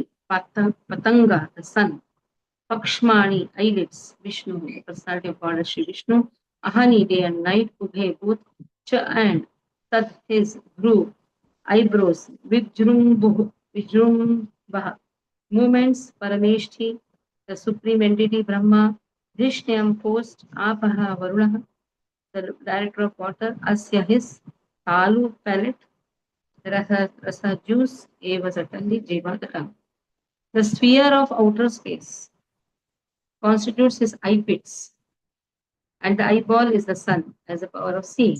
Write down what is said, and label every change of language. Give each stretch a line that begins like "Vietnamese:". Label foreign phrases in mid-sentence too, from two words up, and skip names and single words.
English: Patanga, the sun. Pakshmani, eyelids. Vishnu, the personality of God, Shri Vishnu. Ahani, day and night. Ubhe, both. Cha and. Tad, his. Bhru, eyebrows. Vijrumbha, movements. Parameshthi, the supreme entity Brahma. Dhishyam, post. Apaha, Varuna, the director of water. Asya, his. Alu, palate. Rasa, juice. Eva, certainly. Jiva, the tongue. The sphere of outer space constitutes his eye pits, and the eyeball is the sun as the power of seeing.